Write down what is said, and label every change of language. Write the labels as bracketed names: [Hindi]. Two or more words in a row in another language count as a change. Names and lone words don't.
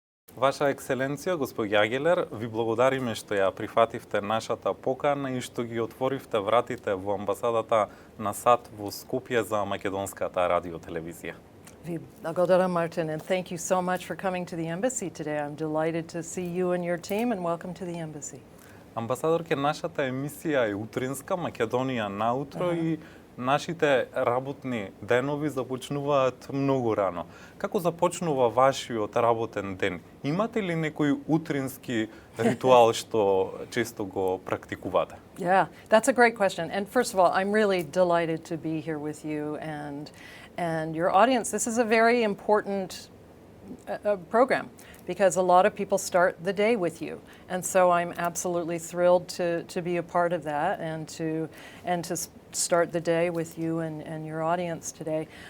[Macedonian] Ваша екселенција, господја Агелер, ви благодариме што ја прифативте нашата покана и што ги отворивте вратите во амбасадата на САД во Скопје за македонската радиотелевизија. Vi благодарам, [English] Martin, and thank you so much for coming to the embassy today. I'm delighted to see you and your team, and welcome to the embassy. [Macedonian] Амбасадорке, нашата емисија е утринска, Македонија наутро и нашите работни денови започнуваат многу рано. Како започнува вашиот работен ден? Имате ли некој утрински ритуал што често го практикувате? [English] Yeah, that's a great question. And first of all, I'm really delighted to be here with you and your audience. This is a very important program because a lot of people start the day with you. And so I'm absolutely thrilled to be a part of that and to start the day with you and your audience today.